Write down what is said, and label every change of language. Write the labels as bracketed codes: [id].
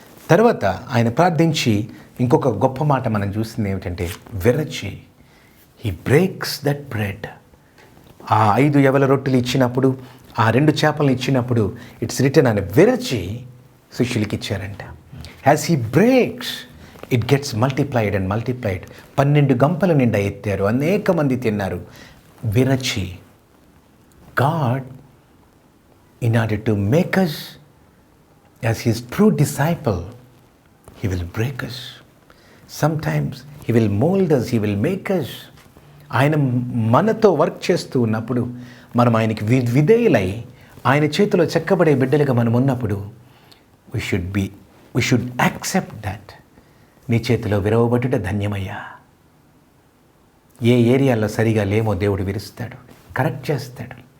[te] తర్వాత ఆయన ప్రార్థించి ఇంకొక గొప్ప మాట మనం చూసింది ఏమిటంటే విరచి, [en] He breaks that bread. [te] ఆ 5 యవల రొట్టెలు ఇచ్చినప్పుడు, ఆ 2 చేపలను ఇచ్చినప్పుడు [en] it's written [te] అని విరచి శిష్యులకి ఇచ్చారంట. [en] As he breaks it gets multiplied and multiplied. [te] 12 గంపల నిండా ఎత్తారు, అనేక మంది తిన్నారు. [en] విరచి, God in order to make us as his true disciple, he will break us. Sometimes he will mold us, he will make us. [te] ఆయన మనతో work చేస్తూ ఉన్నప్పుడు మనం ఆయనకి విధేయులై ఆయన చేతిలో చెక్కబడే బిడ్డలుగా మనం ఉన్నప్పుడు [en] we should accept that. [te] నీ చేతిలో విరవబడుట ధన్యమయ్యా. ఏ ఏరియాలో సరిగా లేమో దేవుడు విరుస్తాడు, కరెక్ట్ చేస్తాడు.